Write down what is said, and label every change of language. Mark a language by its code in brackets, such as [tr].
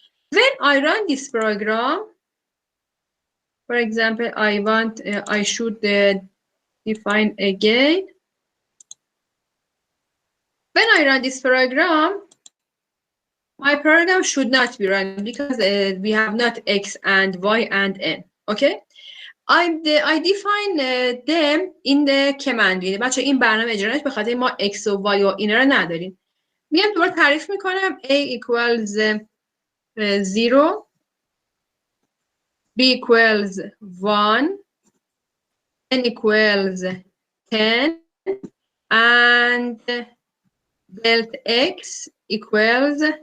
[en] When I run this program, for example, I should define again. When I run this program, my program should not be run because we have not X and Y and N. Okay? I define them in the command. [fa] یعنی بچه این برنامه اجرا نشه به خاطر ما X و Y و اینا رو نداریم. میام دوباره تعریف میکنم [en] A equals 0, B equals 1, N equals 10, and delta X equals